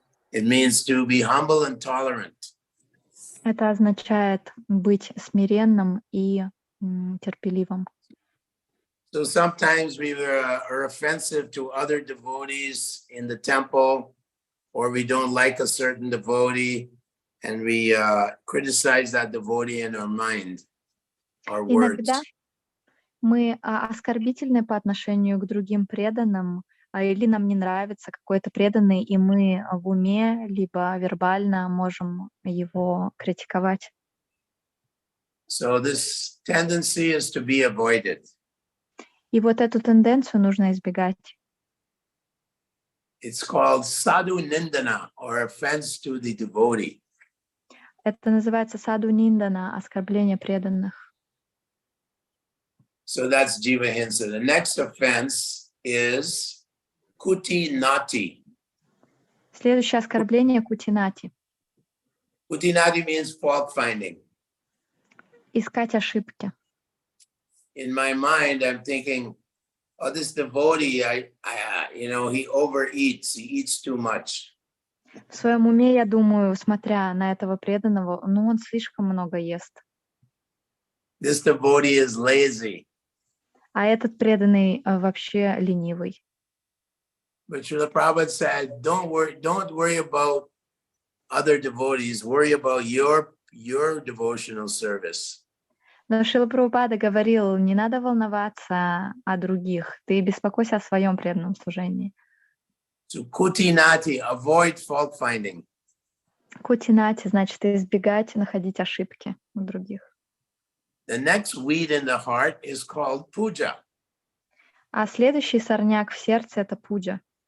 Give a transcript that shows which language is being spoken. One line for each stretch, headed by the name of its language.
English: It means to be humble and tolerant.
Russian: Это означает быть смиренным и терпеливым.
English: So sometimes we are offensive to other devotees in the temple, or we don't like a certain devotee, and we criticize that devotee in our mind, our words.
Russian: Иногда мы оскорбительны по отношению к другим преданным, или нам не нравится какой-то преданный, и мы в уме либо вербально можем его критиковать.
English: So this tendency is to be avoided.
Russian: И вот эту тенденцию нужно избегать.
English: It's called sadhu nindana, or offense to the devotee.
Russian: Это называется саду ниндана, оскорбление преданных.
English: So that's jiva hinsa. The next offense is kuti nati.
Russian: Следующее оскорбление кутинати.
English: Kuti nati means fault finding.
Russian: Искать ошибки.
English: In my mind, I'm thinking, oh, this devotee, he overeats, he eats too much.
Russian: В своем уме я думаю, смотря на этого преданного, он слишком много ест.
English: This devotee is lazy.
Russian: А этот преданный вообще ленивый.
English: But Srila Prabhupada said, don't worry about other devotees, worry about your devotional service.
Russian: Но Шрила Прабхупада говорил, не надо волноваться о других, ты беспокойся о своем преданном служении.
English: So kutinati, avoid fault finding.
Russian: Кутинати значит избегать находить ошибки у других.
English: The next weed in the heart is called puja.
Russian: А следующий сорняк в сердце — это пуджа.